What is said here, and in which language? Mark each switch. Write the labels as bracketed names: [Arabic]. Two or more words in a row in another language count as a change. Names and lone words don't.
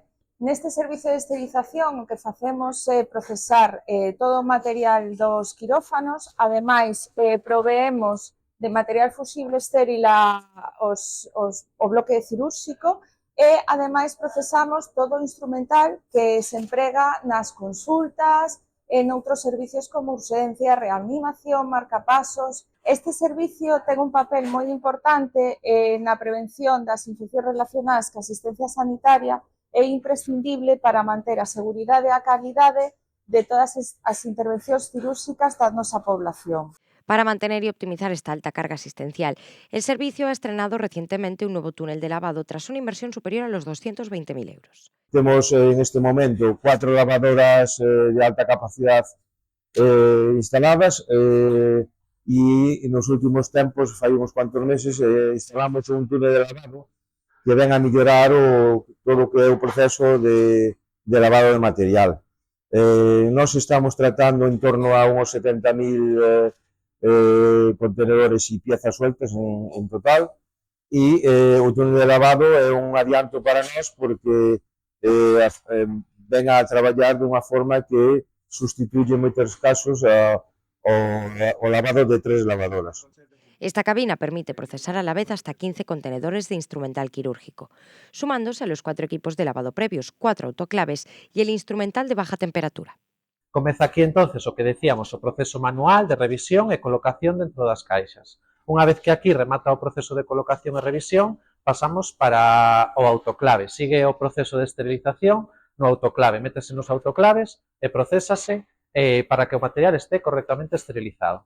[Galician] Neste servicio de esterilización o que facemos é procesar todo o material dos quirófanos, ademais proveemos de material fusible estéril o bloque cirúrxico e, ademais, procesamos todo o instrumental que se emprega nas consultas e noutros servicios como urxencia, reanimación, marcapasos. Este servicio ten un papel moi importante na prevención das infeccións relacionadas ca asistencia sanitaria e imprescindible para manter a seguridade e a calidade de todas as intervencións cirúrxicas da nosa población. [Spanish] Para mantener y optimizar esta alta carga asistencial, el servicio ha estrenado recientemente un nuevo túnel de lavado tras una inversión superior a los 220.000 euros. [Galician] Temos en este momento 4 lavadoras de alta capacidad instaladas e nos últimos tempos, fai uns cuantos meses, instalamos un túnel de lavado que ven a mellorar todo o que é o proceso de lavado de material. Nós estamos tratando en torno a uns 70.000 contenedores e [Spanish] piezas sueltas [Galician] en total e o túnel de lavado é un adianto para nós porque ven a traballar dunha forma que sustituye en moitos casos o lavado de 3 lavadoras. [Spanish] Esta cabina permite procesar a la vez hasta 15 contenedores de instrumental quirúrgico, sumándose a los 4 equipos de lavado previos, 4 autoclaves y el instrumental de baja temperatura. [Galician] Comeza aquí entonces o que decíamos, o proceso manual de revisión e colocación dentro das caixas. Unha vez que aquí remata o proceso de colocación e revisión, pasamos para o autoclave. Sigue o proceso de esterilización no autoclave. Métese nos autoclaves e procésase para que o material este correctamente esterilizado.